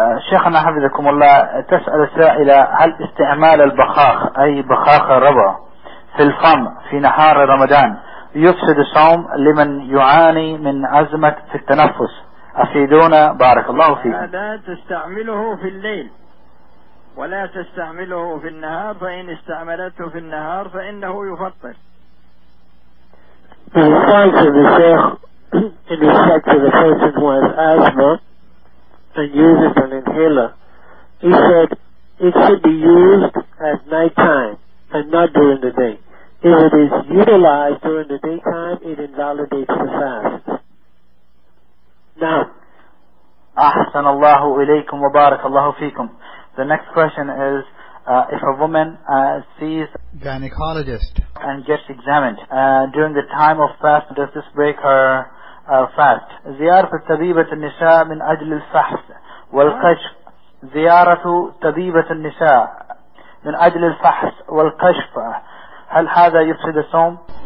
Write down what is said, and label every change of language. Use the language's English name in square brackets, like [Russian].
[Arabic] شيخنا حفظكم الله تسأل السائلة هل استعمال البخاخ أي بخاخ الربع في الفم في نهار رمضان يفسد الصوم لمن يعاني من أزمة في التنفس؟ أفيدونا بارك الله فيك. هذا تستعمله في الليل ولا تستعمله في النهار، فإن استعملته في النهار فإنه يفطر. [English] In response to the Sheikh, in respect to the person who has asthma and uses an inhaler, he said it should be used at night time and not during the day. If it is utilized during the daytime, it invalidates the fast. [Arabic] أحسن الله إليكم وبارك الله فيكم. [English] The next question is if a woman sees gynecologist and gets examined during the time of fast, does this break her fast? [Arabic] زيارة طبيبة النساء من أجل الفحص والكشف. زيارة طبيبة النساء من أجل الفحص والكشف هل هذا يفسد الصوم؟